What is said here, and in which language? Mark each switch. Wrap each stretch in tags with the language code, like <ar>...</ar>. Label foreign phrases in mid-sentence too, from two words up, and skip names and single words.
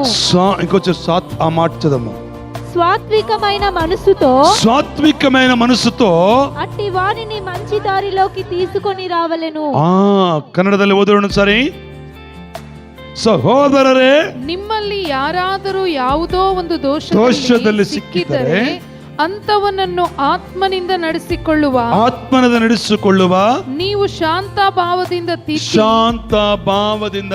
<te>ఇంకొంచెం ఆ మాట చదవమ్మా. స్వాత్వికమైన మనసుతో అట్టి వానిని మంచి దారిలోకి తీసుకొని రావలెను.</te> <kn>ಕನ್ನಡದಲ್ಲಿ ಓದೋಣ ಸರಿ. ಸಹೋದರರೇ, ನಿಮ್ಮಲ್ಲಿ ಯಾರಾದರೂ ಯಾವುದೋ ಒಂದು ದೋಷದಲ್ಲಿ ಸಿಕ್ಕಿದರೆ ಅಂತವನನ್ನು ಆತ್ಮನಿಂದ ನಡೆಸಿಕೊಳ್ಳುವ ನೀವು ಶಾಂತ ಭಾವದಿಂದ</kn>